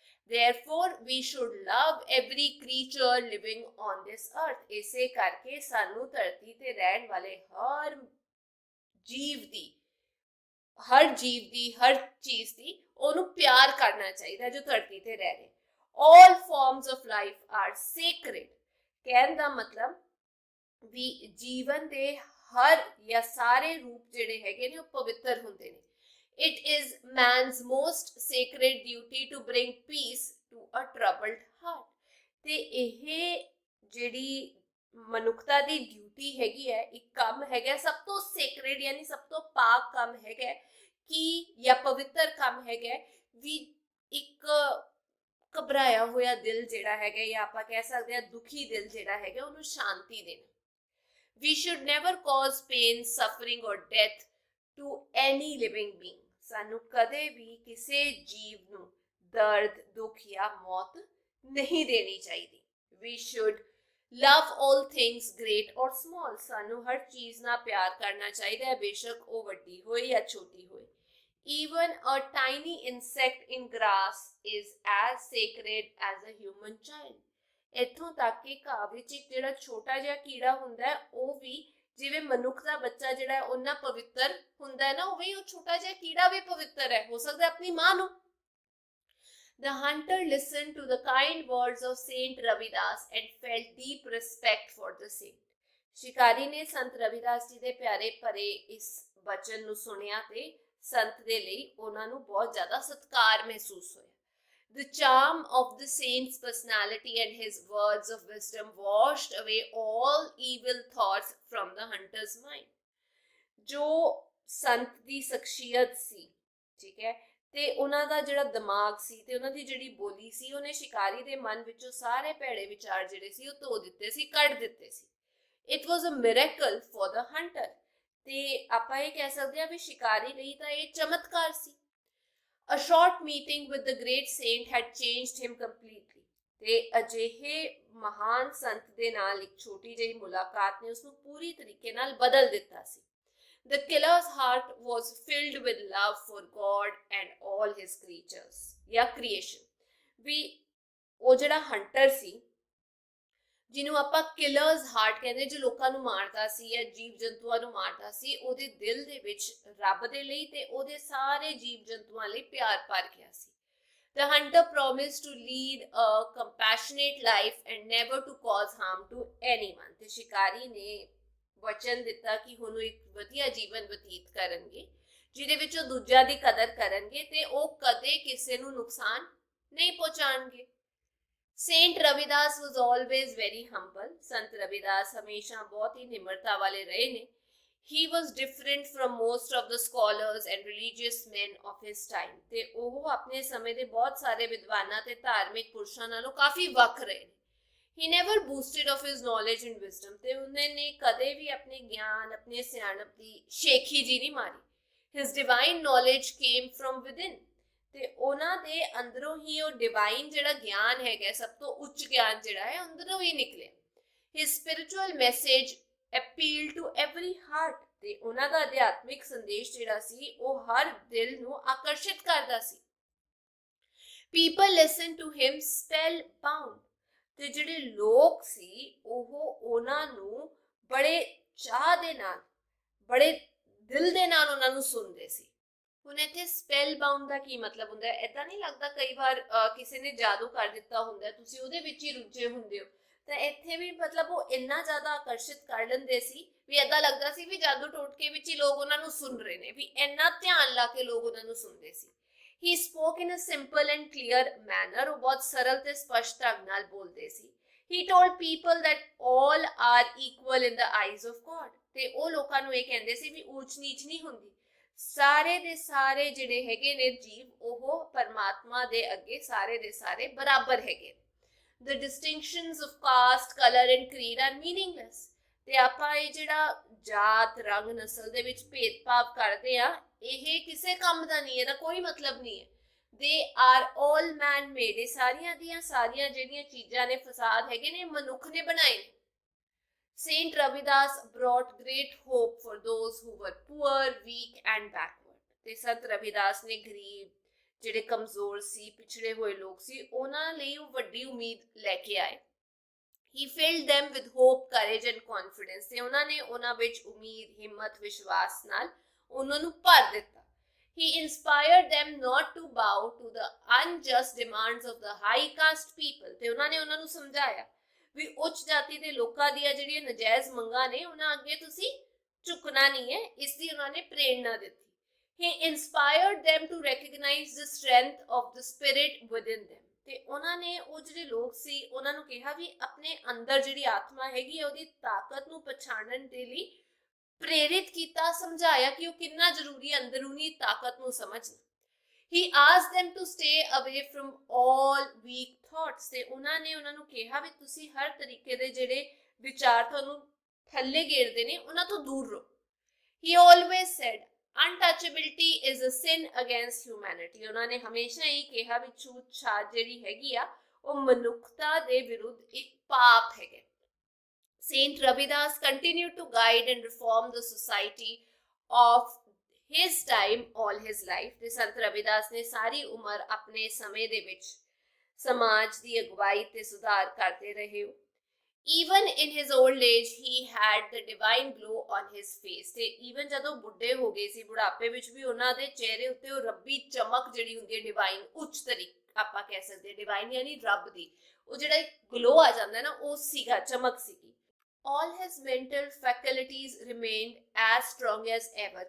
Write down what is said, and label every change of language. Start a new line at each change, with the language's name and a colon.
English: Therefore, we should love every creature living on this earth,
Punjabi: ਇਸੇ ਕਰਕੇ ਸਾਨੂੰ ਧਰਤੀ ਤੇ ਰਹਿਣ ਵਾਲੇ ਹਰ ਜੀਵ ਦੀ, ਹਰ ਚੀਜ਼ ਦੀ ਉਹਨੂੰ ਪਿਆਰ ਕਰਨਾ ਚਾਹੀਦਾ ਜੋ ਧਰਤੀ ਤੇ ਰਹਿ ਰਹੇ।
English: All forms of life are sacred,
Punjabi: ਕਹਿਣ ਦਾ ਮਤਲਬ ਵੀ ਜੀਵਨ ਦੇ ਹਰ ਜਾਂ ਸਾਰੇ ਰੂਪ ਜਿਹੜੇ ਹੈਗੇ ਨੇ ਉਹ ਪਵਿੱਤਰ ਹੁੰਦੇ ਨੇ।
English: It is man's most sacred duty to bring peace to a troubled heart।
Punjabi: ਤੇ ਇਹ ਜਿਹੜੀ ਮਨੁੱਖਤਾ ਦੀ ਡਿਊਟੀ ਹੈਗੀ ਹੈ, ਇੱਕ ਕੰਮ ਹੈਗਾ ਸਭ ਤੋਂ ਸੇਕਰੇਡ ਯਾਨੀ ਸਭ ਤੋਂ ਪਾਕ ਕੰਮ ਹੈਗਾ ਕਿ ਜਾਂ ਪਵਿੱਤਰ ਕੰਮ ਹੈਗਾ ਵੀ ਇੱਕ ਘਬਰਾਇਆ ਹੋਇਆ ਦਿਲ ਜਿਹੜਾ ਹੈਗਾ ਜਾਂ ਆਪਾਂ ਕਹਿ ਸਕਦੇ ਹਾਂ ਦੁਖੀ ਦਿਲ ਜਿਹੜਾ ਹੈਗਾ ਉਹਨੂੰ ਸ਼ਾਂਤੀ ਦੇਣਾ।
English: We should never cause pain, suffering or death to any living being।
Punjabi: ਸਾਨੂੰ ਕਦੇ ਵੀ ਕਿਸੇ ਜੀਵ ਨੂੰ ਦਰਦ, ਦੁੱਖ ਜਾਂ ਮੌਤ ਨਹੀਂ ਦੇਣੀ ਚਾਹੀਦੀ।
English: We should love all things great or small।
Punjabi: ਸਾਨੂੰ ਹਰ ਚੀਜ਼ ਨਾਲ ਪਿਆਰ ਕਰਨਾ ਚਾਹੀਦਾ ਹੈ, ਬੇਸ਼ੱਕ ਉਹ ਵੱਡੀ ਹੋਏ ਜਾਂ ਛੋਟੀ ਹੋਏ।
English: Even a tiny insect in grass is as sacred as a human child।
Punjabi: ਇੱਥੋਂ ਤੱਕ ਕਿ ਘਾਹ ਵਿੱਚ ਇੱਕ ਜਿਹੜਾ ਛੋਟਾ ਜਿਹਾ ਕੀੜਾ ਹੁੰਦਾ ਹੈ ਉਹ ਵੀ ਜਿਵੇਂ ਮਨੁੱਖ ਦਾ ਬੱਚਾ ਜਿਹੜਾ ਉਹਨਾਂ ਪਵਿੱਤਰ ਹੁੰਦਾ ਹੈ ਨਾ, ਉਵੇਂ ਉਹ ਛੋਟਾ ਜਿਹਾ ਕੀੜਾ ਵੀ ਪਵਿੱਤਰ ਹੈ, ਹੋ ਸਕਦਾ ਆਪਣੀ ਮਾਂ ਨੂੰ।
English: The hunter listened to the kind words of Saint Ravidas and felt deep respect for the saint।
Punjabi: ਸ਼ਿਕਾਰੀ ਨੇ ਸੰਤ ਰਵਿਦਾਸ ਜੀ ਦੇ ਪਿਆਰੇ ਭਰੇ ਇਸ ਬਚਨ ਨੂੰ ਸੁਣਿਆ ਤੇ ਸੰਤ ਦੇ ਲਈ ਉਹਨਾਂ ਨੂੰ ਬਹੁਤ ਜ਼ਿਆਦਾ ਸਤਿਕਾਰ ਮਹਿਸੂਸ ਹੋਇਆ।
English: The charm of the saint's personality and his words of wisdom washed away all evil thoughts from the hunter's mind।
Punjabi: ਜੋ ਸੰਤ ਦੀ ਸ਼ਖਸੀਅਤ ਸੀ, ਠੀਕ ਹੈ, ਤੇ ਉਹਨਾਂ ਦਾ ਜਿਹੜਾ ਦਿਮਾਗ ਸੀ ਤੇ ਉਹਨਾਂ ਦੀ ਜਿਹੜੀ ਬੋਲੀ ਸੀ ਉਹਨੇ ਸ਼ਿਕਾਰੀ ਦੇ ਮਨ ਵਿੱਚੋਂ ਸਾਰੇ ਭੈੜੇ ਵਿਚਾਰ ਜਿਹੜੇ ਸੀ ਉਹ ਧੋ ਦਿੱਤੇ ਸੀ, ਕੱਢ ਦਿੱਤੇ ਸੀ।
English: It was a miracle for the hunter।
Punjabi: ਤੇ ਆਪਾਂ ਇਹ ਕਹਿ ਸਕਦੇ ਹਾਂ ਵੀ ਸ਼ਿਕਾਰੀ ਲਈ ਤਾਂ ਇਹ ਚਮਤਕਾਰ ਸੀ।
English: A short meeting with the great saint had changed him completely।
Punjabi: ਤੇ ਅਜਿਹੇ ਮਹਾਨ ਸੰਤ ਦੇ ਨਾਲ ਇੱਕ ਛੋਟੀ ਜਿਹੀ ਮੁਲਾਕਾਤ ਨੇ ਉਸਨੂੰ ਪੂਰੀ ਤਰੀਕੇ ਨਾਲ ਬਦਲ ਦਿੱਤਾ ਸੀ।
English: The killer's heart was filled with love for God and all his creatures ਜਾਂ creation।
Punjabi: ਵੀ ਉਹ ਜਿਹੜਾ ਹੰਟਰ ਸੀ ਜਿਹਨੂੰ ਆਪਾਂ ਕਿਲਰਸ ਹਾਰਟ ਕਹਿੰਦੇ, ਜੋ ਲੋਕਾਂ ਨੂੰ ਮਾਰਦਾ ਸੀ ਜਾਂ ਜੀਵ ਜੰਤੂਆਂ ਨੂੰ ਮਾਰਦਾ ਸੀ, ਉਹਦੇ ਦਿਲ ਦੇ ਵਿੱਚ ਰੱਬ ਦੇ ਲਈ ਤੇ ਉਹਦੇ ਸਾਰੇ ਜੀਵ ਜੰਤੂਆਂ ਲਈ ਪਿਆਰ ਭਰ ਗਿਆ ਸੀ।
English: The hunter promised to lead a compassionate life and never to cause harm to anyone।
Punjabi: ਤੇ ਸ਼ਿਕਾਰੀ ਨੇ ਵਚਨ ਦਿੱਤਾ ਕਿ ਹੁਣ ਉਹ ਇੱਕ ਵਧੀਆ ਜੀਵਨ ਬਤੀਤ ਕਰਨਗੇ ਜਿਹਦੇ ਵਿੱਚ ਉਹ ਦੂਜਿਆਂ ਦੀ ਕਦਰ ਕਰਨਗੇ ਤੇ ਉਹ ਕਦੇ ਕਿਸੇ ਨੂੰ ਨੁਕਸਾਨ ਨਹੀਂ ਪਹੁੰਚਾਉਣਗੇ।
English: Saint Ravidas was always very humble।
Punjabi: Sant Ravidas ਹਮੇਸ਼ਾ ਬਹੁਤ ਹੀ ਨਿਮਰਤਾ ਵਾਲੇ ਰਹੇ ਨੇ।
English: He was different from most of the scholars and religious men of his time।
Punjabi: ਤੇ ਉਹ ਆਪਣੇ ਸਮੇਂ ਦੇ ਬਹੁਤ ਸਾਰੇ ਵਿਦਵਾਨਾਂ ਤੇ ਧਾਰਮਿਕ ਪੁਰਸ਼ਾਂ ਨਾਲੋਂ ਕਾਫੀ ਵੱਖ ਰਹੇ ਨੇ।
English: He never boasted of his knowledge and wisdom।
Punjabi: ਤੇ ਉਹਨਾਂ ਨੇ ਕਦੇ ਵੀ ਆਪਣੇ ਗਿਆਨ, ਆਪਣੇ ਸਿਆਣਪ ਦੀ ਸ਼ੇਖੀ ਜੀ ਨਹੀਂ ਮਾਰੀ।
English: His divine knowledge came from within।
Punjabi: ਤੇ ਉਹਨਾਂ ਦੇ ਅੰਦਰੋਂ ਹੀ ਉਹ ਡਿਵਾਈਨ ਜਿਹੜਾ ਗਿਆਨ ਹੈਗਾ, ਸਭ ਤੋਂ ਉੱਚ ਗਿਆਨ ਜਿਹੜਾ ਹੈ ਅੰਦਰੋਂ ਹੀ ਨਿਕਲਿਆ।
English: His spiritual message appealed to every heart।
Punjabi: ਤੇ ਉਹਨਾਂ ਦਾ ਅਧਿਆਤਮਿਕ ਸੰਦੇਸ਼ ਜਿਹੜਾ ਸੀ ਉਹ ਹਰ ਦਿਲ ਨੂੰ ਆਕਰਸ਼ਿਤ ਕਰਦਾ ਸੀ।
English: People listened to him spellbound।
Punjabi: ਤੇ ਜਿਹੜੇ ਲੋਕ ਸੀ ਉਹ ਉਹਨਾਂ ਨੂੰ ਬੜੇ ਚਾਹ ਦੇ ਨਾਲ, ਬੜੇ ਦਿਲ ਦੇ ਨਾਲ ਉਹਨਾਂ ਨੂੰ ਸੁਣਦੇ ਸੀ। ਹੁਣ ਇੱਥੇ ਸਪੈਲ ਬਾਉਂਡ ਦਾ ਕੀ ਮਤਲਬ ਹੁੰਦਾ ਹੈ? ਏਦਾਂ ਨਹੀਂ ਲੱਗਦਾ ਕਈ ਵਾਰ ਕਿਸੇ ਨੇ ਜਾਦੂ ਕਰ ਦਿੱਤਾ ਹੁੰਦਾ, ਤੁਸੀਂ ਉਹਦੇ ਵਿੱਚ ਹੀ ਰੁੱਝੇ ਹੁੰਦੇ ਹੋ, ਤਾਂ ਇੱਥੇ ਵੀ ਮਤਲਬ ਉਹ ਇੰਨਾ ਜ਼ਿਆਦਾ ਆਕਰਸ਼ਿਤ ਕਰ ਲੈਂਦੇ ਸੀ ਵੀ ਏਦਾਂ ਲੱਗਦਾ ਸੀ ਵੀ ਜਾਦੂ ਟੋਟਕੇ ਵਿੱਚ ਹੀ ਲੋਕ ਉਹਨਾਂ ਨੂੰ ਸੁਣ ਰਹੇ ਨੇ, ਵੀ ਇੰਨਾ ਧਿਆਨ ਲਾ ਕੇ ਲੋਕ ਉਹਨਾਂ ਨੂੰ ਸੁਣਦੇ ਸੀ।
English: He spoke in a simple and clear manner।
Punjabi: ਉਹ ਬਹੁਤ ਸਰਲ ਤੇ ਸਪਸ਼ਟ ਢੰਗ ਨਾਲ ਬੋਲਦੇ ਸੀ।
English: He told people that all are equal in the eyes of God।
Punjabi: ਤੇ ਉਹ ਲੋਕਾਂ ਨੂੰ ਇਹ ਕਹਿੰਦੇ ਸੀ ਵੀ ਊਚ ਨੀਚ ਨਹੀਂ ਹੁੰਦੀ, ਸਾਰੇ ਦੇ ਸਾਰੇ ਜਿਹੜੇ ਹੈਗੇ ਨੇ ਜੀਵ ਉਹ ਪਰਮਾਤਮਾ ਦੇ ਅੱਗੇ ਸਾਰੇ ਦੇ ਸਾਰੇ ਬਰਾਬਰ ਹੈਗੇ।
English: The distinctions of caste, color and creed are meaningless।
Punjabi: ਤੇ ਆਪਾਂ ਇਹ ਜਿਹੜਾ ਜਾਤ, ਰੰਗ, ਨਸਲ ਦੇ ਵਿੱਚ ਭੇਦਭਾਵ ਕਰਦੇ ਆ, ਇਹ ਕਿਸੇ ਕੰਮ ਦਾ ਨਹੀਂ, ਇਹਦਾ ਕੋਈ ਮਤਲਬ ਨਹੀਂ ਹੈ।
English: They are all man made।
Punjabi: ਇਹ ਸਾਰੀਆਂ ਦੀਆਂ ਸਾਰੀਆਂ ਜਿਹੜੀਆਂ ਚੀਜ਼ਾਂ ਨੇ, ਫਸਾਦ ਹੈਗੇ ਨੇ, ਮਨੁੱਖ ਨੇ ਬਣਾਏ ਨੇ।
English: Saint Ravidas brought great hope for those who were poor, weak and backward।
Punjabi: ਤੇ ਸੰਤ ਰਵਿਦਾਸ ਨੇ ਗਰੀਬ, ਜਿਹੜੇ ਕਮਜ਼ੋਰ ਸੀ, ਪਿਛੜੇ ਹੋਏ ਲੋਕ ਸੀ, ਉਹਨਾਂ ਲਈ ਉਹ ਵੱਡੀ ਉਮੀਦ ਲੈ ਕੇ ਆਏ।
English: He filled them with hope, courage and confidence।
Punjabi: ਤੇ ਉਹਨਾਂ ਨੇ ਉਹਨਾਂ ਵਿੱਚ ਉਮੀਦ, ਹਿੰਮਤ, ਵਿਸ਼ਵਾਸ ਨਾਲ ਉਹਨਾਂ ਨੂੰ ਭਰ ਦਿੱਤਾ।
English: He inspired them not to bow to the unjust demands of the high caste people।
Punjabi: ਤੇ ਉਹਨਾਂ ਨੇ ਉਹਨਾਂ ਨੂੰ ਸਮਝਾਇਆ ਵੀ ਉੱਚ ਜਾਤੀ ਦੇ ਲੋਕਾਂ ਦੀਆਂ ਜਿਹੜੀਆਂ ਨਜਾਇਜ਼ ਮੰਗਾਂ ਨੇ ਉਹਨਾਂ ਅੱਗੇ ਤੁਸੀਂ ਝੁਕਣਾ ਨਹੀਂ ਹੈ, ਇਸ ਦੀ ਉਹਨਾਂ ਨੇ ਪ੍ਰੇਰਣਾ ਦਿੱਤੀ।
English: He inspired them to recognize the strength of the spirit within them।
Punjabi: ਤੇ ਉਹਨਾਂ ਨੇ ਉਹ ਜਿਹੜੇ ਲੋਕ ਸੀ ਉਹਨਾਂ ਨੂੰ ਕਿਹਾ ਵੀ ਆਪਣੇ ਅੰਦਰ ਜਿਹੜੀ ਆਤਮਾ ਹੈਗੀ ਹੈ ਉਹਦੀ ਤਾਕਤ ਨੂੰ ਪਛਾਣਨ ਦੇ ਲਈ ਪ੍ਰੇਰਿਤ ਕੀਤਾ, ਸਮਝਾਇਆ ਕਿ ਉਹ ਕਿੰਨਾ ਜ਼ਰੂਰੀ ਅੰਦਰੂਨੀ ਤਾਕਤ ਨੂੰ ਸਮਝਣਾ।
English: He asked them to stay away from all weak thoughts।
Punjabi: ਤੇ ਉਹਨਾਂ ਨੇ ਉਹਨਾਂ ਨੂੰ ਕਿਹਾ ਵੀ ਤੁਸੀਂ ਹਰ ਤਰੀਕੇ ਦੇ ਜਿਹੜੇ ਵਿਚਾਰ ਤੁਹਾਨੂੰ ਥੱਲੇ ਘੇਰਦੇ ਨੇ ਉਹਨਾਂ ਤੋਂ ਦੂਰ ਰਹੋ।
English: He always said untouchability is a sin against humanity।
Punjabi: ਉਹਨਾਂ ਨੇ ਹਮੇਸ਼ਾ ਹੀ ਕਿਹਾ ਵੀ ਛੂਤ ਛਾਤ ਜਿਹੜੀ ਹੈਗੀ ਆ ਉਹ ਮਨੁੱਖਤਾ ਦੇ ਵਿਰੁੱਧ ਇੱਕ ਪਾਪ ਹੈਗਾ।
English: Saint Ravidas continued to guide and reform the society of his time all his life।
Punjabi: ਤੇ ਸੰਤ ਰਵਿਦਾਸ ਨੇ ਸਾਰੀ ਉਮਰ ਆਪਣੇ ਸਮੇਂ ਦੇ ਵਿੱਚ ਸਮਾਜ ਦੀ ਅਗਵਾਈ ਤੇ ਸੁਧਾਰ ਕਰਦੇ ਰਹੇ।
English: Even in his old age he had the divine glow on his face।
Punjabi: ਤੇ even ਜਦੋਂ ਬੁੱਢੇ ਹੋ ਗਏ ਸੀ, ਬੁਢਾਪੇ ਵਿੱਚ ਵੀ ਉਹਨਾਂ ਦੇ ਚਿਹਰੇ ਉੱਤੇ ਉਹ ਰੱਬੀ ਚਮਕ ਜਿਹੜੀ ਹੁੰਦੀ ਹੈ, ਡਿਵਾਈਨ ਉੱਚ ਤਰੀਕੇ ਆਪਾਂ ਕਹਿ ਸਕਦੇ, ਡਿਵਾਈਨ ਯਾਨੀ ਰੱਬ ਦੀ ਉਹ ਜਿਹੜਾ ਗਲੋ ਆ ਜਾਂਦਾ ਨਾ, ਉਹ ਸੀਗਾ, ਚਮਕ ਸੀਗੀ।
English: All his mental faculties remained as strong as ever।